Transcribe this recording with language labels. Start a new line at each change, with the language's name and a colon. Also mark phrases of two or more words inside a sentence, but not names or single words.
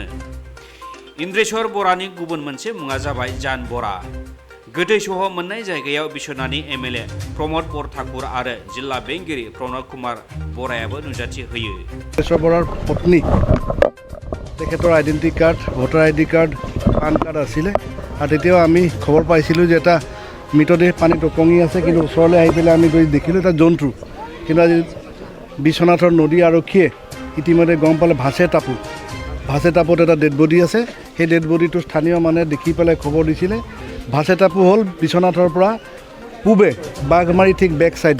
Bodo: इन्द्रेश्वर बरानि गुबुन मोनसे मुङा जाबाय जान बरा। गोथै सह' मोननाय जायगायाव बिश्वनाथनि एमएलए प्रमद बर ठाकुर आरो जिल्ला बेंगिरि प्रणब कुमार बरायाबो नुजाथि होयो।
Assamese: ইন্দ্ৰেশ্বৰ বৰাৰ পত্নী তেখেতৰ
English: identity card voter ID card PAN card
Assamese: आছিলে আৰু তেতিয়াও আমি খবৰ পাইছিলোঁ যে এটা মৃতদেহ পানীত উপঙি আছে, কিন্তু ওচৰলৈ আহি পেলাই আমি গৈ দেখিলোঁ এটা জন্তু। কিন্তু আজি বিশ্বনাথৰ নদী আৰক্ষীয়ে ইতিমধ্যে গম পালে ভাছে টাপুত এটা
English: dead body
Assamese: আছে। সেই
English: dead bodyto
Assamese: স্থানীয় মানুহে দেখি পেলাই খবৰ দিছিলে। ভাছে টাপু হ'ল বিশ্বনাথৰ পৰা পূবে বাঘমাৰী ঠিক
English: back sidee.